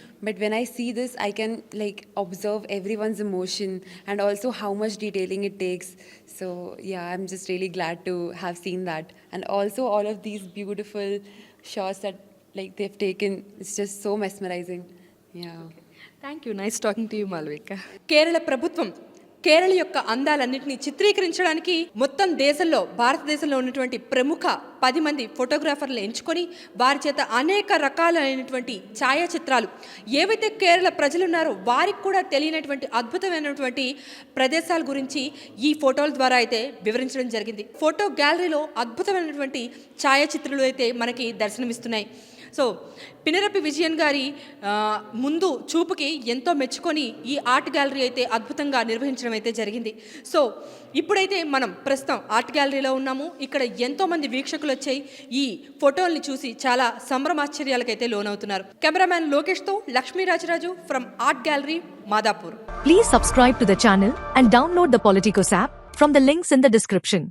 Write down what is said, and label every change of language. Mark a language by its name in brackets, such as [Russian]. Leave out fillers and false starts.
[English] But when I see this, I can like observe everyone's emotion and also how much detailing it takes. So yeah, I'm just really glad to have seen that. And also all of these beautiful shots that like they've taken, it's just so mesmerizing. Yeah. Thank you, nice talking to you Malvika. [Telugu] Kerala ప్రభుత్వం కేరళ యొక్క అందాలన్నింటినీ చిత్రీకరించడానికి మొత్తం దేశంలో భారతదేశంలో ఉన్నటువంటి ప్రముఖ 10 మంది ఫోటోగ్రాఫర్లు ఎంచుకొని వారి చేత అనేక రకాలైనటువంటి ఛాయాచిత్రాలు ఏవైతే కేరళ ప్రజలు ఉన్నారో వారికి కూడా తెలియనటువంటి అద్భుతమైనటువంటి ప్రదేశాల గురించి ఈ ఫోటోల ద్వారా అయితే వివరించడం జరిగింది. ఫోటో గ్యాలరీలో అద్భుతమైనటువంటి ఛాయాచిత్రాలు అయితే మనకి దర్శనమిస్తున్నాయి. సో పినరపి విజయన్ గారి ముందు చూపుకి ఎంతో మెచ్చుకొని ఈ ఆర్ట్ గ్యాలరీ అయితే అద్భుతంగా నిర్వహించడం అయితే జరిగింది. సో ఇప్పుడైతే మనం ప్రస్తుతం ఆర్ట్ గ్యాలరీలో ఉన్నాము. ఇక్కడ ఎంతోమంది వీక్షకులు వచ్చి ఈ ఫోటోల్ని చూసి చాలా సంభ్రమాశ్చర్యాలకైతే లోనవుతున్నారు. Cameraman లోకేష్తో లక్ష్మీరాజరాజు from art gallery Madhapur. [English] Please subscribe to the channel and download the Politicos app from the links in the description.